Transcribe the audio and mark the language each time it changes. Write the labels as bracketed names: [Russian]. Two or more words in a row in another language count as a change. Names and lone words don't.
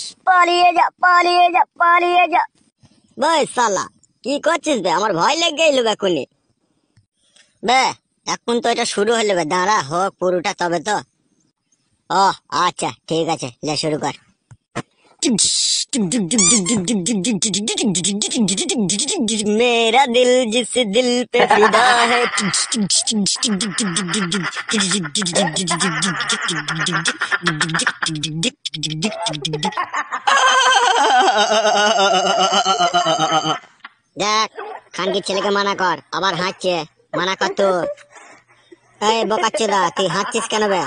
[Bangla] পালিয়ে যা পালিয়ে যা পালিয়ে যা। ভাই শালা কি করছিস বে? আমার ভয় লেগে গেল এখনই। বে এখন তো এটা শুরু হলো বে, দাঁড়া হোক পুরোটা তবে তো। ও আচ্ছা ঠিক আছে, লে শুরু কর। [Hindi] मेरा दिल जिस दिल पे फिदा है। [Bangla] দেখ খানকির ছেলেকে মানা কর, আবার হাঁটছে। মানা কর তো। এই বোকাচ্চোদা তুই হাঁটছিস কেন বে?